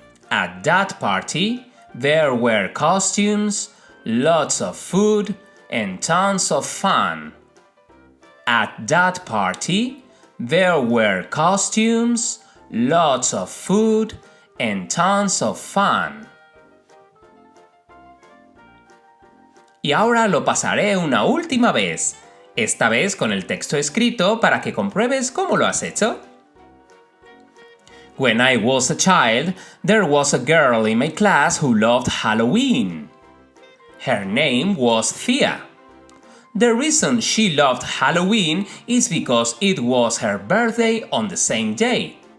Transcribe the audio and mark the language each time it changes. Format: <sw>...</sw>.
<en>At that party, there were costumes, lots of food, and tons of fun. At that party, there were costumes, lots of food, and tons of fun.</en> <es>Y ahora lo pasaré una última vez, esta vez con el texto escrito para que compruebes cómo lo has hecho.</es> <en>When I was a child, there was a girl in my class who loved Halloween. Her name was Thea. The reason she loved Halloween is because it was her birthday on the same day.</en>